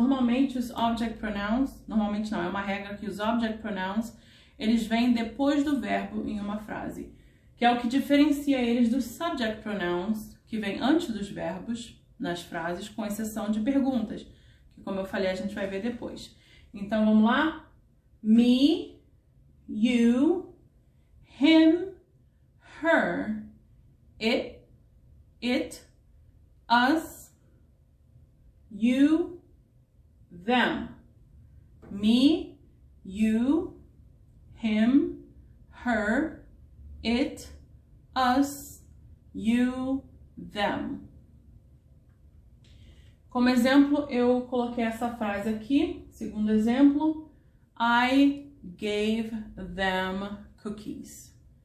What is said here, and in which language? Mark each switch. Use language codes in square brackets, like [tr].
[pt] Normalmente os object pronouns, normalmente não, é uma regra que os object pronouns, eles vêm depois do verbo em uma frase, que é o que diferencia eles dos subject pronouns, que vêm antes dos verbos nas frases, com exceção de perguntas, que como eu falei a gente vai ver depois. Então vamos lá? [en] Me, you, him, her, it, us, you, them. Me, you, him, her, it, us, you, them. [pt] Como exemplo, eu coloquei essa frase aqui. Segundo exemplo, [en] I gave them cookies.